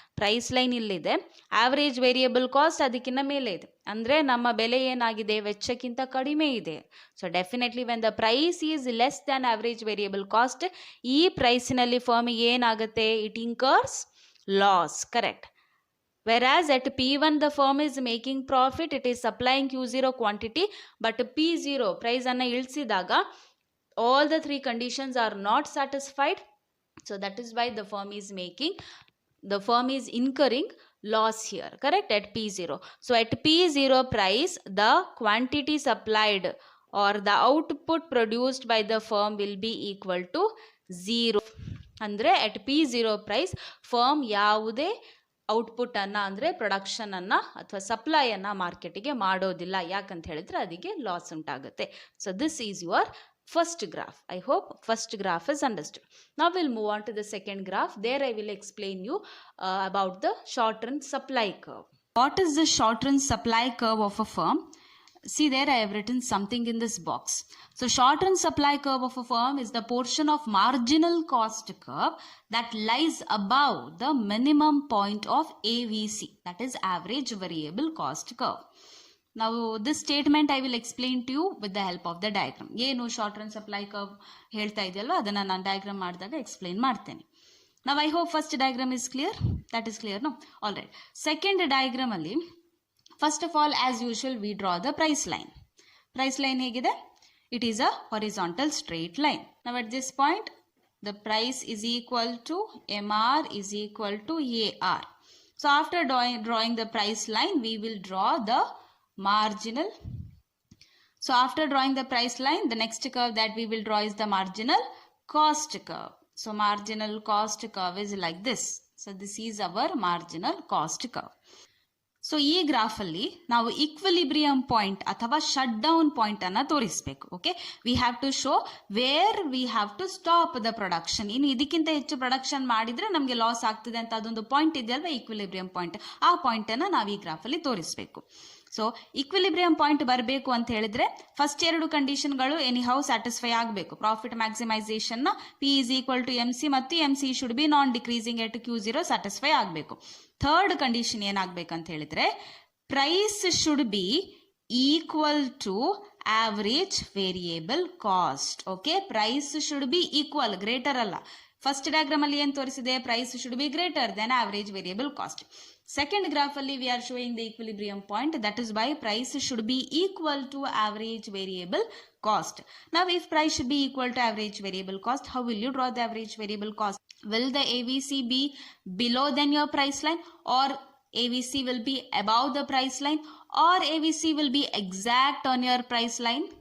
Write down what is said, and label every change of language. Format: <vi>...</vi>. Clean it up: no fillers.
<kn>Price line ಇಲ್ಲಿದೆ, average variable cost ಅದಕ್ಕಿಂತ ಮೇಲೆ ಇದೆ, ಅಂದರೆ ನಮ್ಮ ಬೆಲೆ ಏನಾಗಿದೆ, ವೆಚ್ಚಕ್ಕಿಂತ ಕಡಿಮೆ ಇದೆ.</kn> <en>so definitely when the price is less than average variable cost,</en> <kn>ಈ ಪ್ರೈಸಿನಲ್ಲಿ ಫರ್ಮಿಗೆ ಏನಾಗುತ್ತೆ,</kn> <en>It incurs loss. Correct. Whereas at P1 the firm is making profit, it is supplying Q0 quantity, but P0 price</en> <kn>anna ilsidaga</kn> <en>all the three conditions are not satisfied. So that is why the firm is incurring loss here. Correct. At P0. So at P0 price, the quantity supplied or the output produced by the firm will be equal to 0.</en> <kn>Andre at P0 price firm ಯಾವುದೇ output ಅನ್ನ ಅಂದರೆ production ಅನ್ನ ಅಥವಾ supply ಅನ್ನ ಮಾರ್ಕೆಟಿಗೆ ಮಾಡೋದಿಲ್ಲ. ಯಾಕಂತ ಹೇಳಿದ್ರೆ ಅದಕ್ಕೆ ಲಾಸ್ ಉಂಟಾಗುತ್ತೆ.</kn> <en>So this is your first graph. I hope first graph is understood. Now we'll move on to the second graph. There I will explain you about the short run supply curve. What is the short run supply curve of a firm? See, there I have written something in this box. So short run supply curve of a firm is the portion of marginal cost curve that lies above the minimum point of AVC, that is average variable cost curve. Now this statement I will explain to you with the help of the diagram.</en> <kn>ಏನು short run supply curve ಹೇಳ್ತಾ ಇದೆಯಲ್ಲ ಅದನ್ನು ನಾನು diagram ಮಾಡಿದಾಗ explain ಮಾಡ್ತೇನೆ.</kn> <en>Now I hope first diagram is clear. That is clear, no? All right. Second diagram ಅಲ್ಲಿ first of all, as usual, we draw the price line. Price line</en> <kn>ಹೇಗಿದೆ?</kn> <en>It is a horizontal straight line. Now at this point, the price is equal to MR is equal to AR. So after drawing the price line, we will draw the marginal. So after drawing the price line, the next curve that we will draw is the marginal cost curve. So marginal cost curve is like this. So this is our marginal cost curve.</en> <kn>So ಈ ಗ್ರಾಫಲ್ಲಿ ನಾವು equilibrium point ಅಥವಾ shut down point ಅನ್ನ ತೋರಿಸಬೇಕು.</kn> <en>Okay, we have to show where we have to stop the production.</en> <kn>ಇನ್ನು ಇದಕ್ಕಿಂತ ಹೆಚ್ಚು production ಮಾಡಿದ್ರೆ ನಮಗೆ ಲಾಸ್ ಆಗ್ತದೆ ಅಂತ ಅದೊಂದು ಪಾಯಿಂಟ್ ಇದೆಯಲ್ವಾ, ಈಕ್ವಿಲಿಬ್ರಿಯಂ ಪಾಯಿಂಟ್. ಆ ಪಾಯಿಂಟ್ ಅನ್ನ ನಾವು ಈ ಗ್ರಾಫಲ್ಲಿ ತೋರಿಸಬೇಕು. ಸೊ ಈಕ್ವಿಲಿಬ್ರಿಯಂ ಪಾಯಿಂಟ್ ಬರಬೇಕು ಅಂತ ಹೇಳಿದ್ರೆ ಫಸ್ಟ್ ಎರಡು ಕಂಡೀಷನ್ಗಳು ಎನಿಹೌ ಸ್ಯಾಟಿಸ್ಫೈ ಆಗಬೇಕು.</kn> <en>profit maximisation ನ P is equal to MC</en> <kn>ಮತ್ತು</kn> <en>MC should be non decreasing at Q0 satisfy</en> <kn>ಆಗಬೇಕು.</kn> <en>third condition</en> <kn>ಏನಾಗಬೇಕಂತ ಹೇಳಿದ್ರೆ</kn> <en>Price should be equal to average variable cost. Okay, price should be equal, greater</en> <kn>ಅಲ್ಲ.</kn> <en>first diagram</en> <kn>ಅಲ್ಲಿ ಏನು ತೋರಿಸಿದೆ,</kn> <en>Price should be greater than average variable cost. Second graph ಅಲ್ಲಿ we are showing the equilibrium point. That is why price should be equal to average variable cost. Now if price should be equal to average variable cost, how will you draw the average variable cost? Will the AVC be below than your price line, or AVC will be above the price line, or AVC will be exact on your price line?</en>